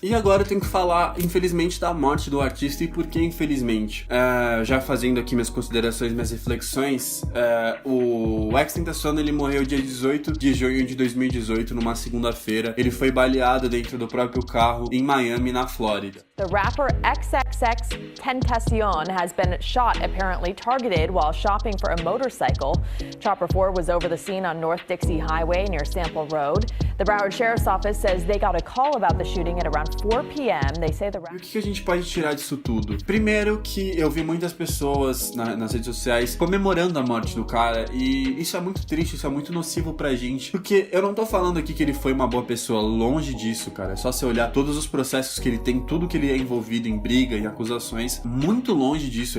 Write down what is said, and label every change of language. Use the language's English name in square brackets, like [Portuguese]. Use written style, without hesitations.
[Portuguese] E agora eu tenho que falar, infelizmente, da morte do artista. E por que infelizmente? Já fazendo aqui minhas considerações, minhas reflexões, o XXXTentacion, ele morreu dia 18 de junho de 2018, numa segunda-feira. Ele foi baleado dentro do próprio carro em Miami, na Flórida. [English] The rapper XXXTentacion has been shot, apparently targeted while shopping for a motorcycle. Chopper 4 was over the scene on North Dixie Highway near Sample Road. The Broward Sheriff's Office says they got a call about the shooting at around 4 p.m. They say the [Portuguese] E o que a gente pode tirar disso tudo? Primeiro que eu vi muitas pessoas nas redes sociais comemorando a morte do cara, e isso é muito triste, isso é muito nocivo pra gente, porque eu não tô falando aqui que ele foi uma boa pessoa, longe disso, cara. É só você olhar todos os processos que ele tem, tudo que ele é envolvido em briga, em acusações, muito longe disso.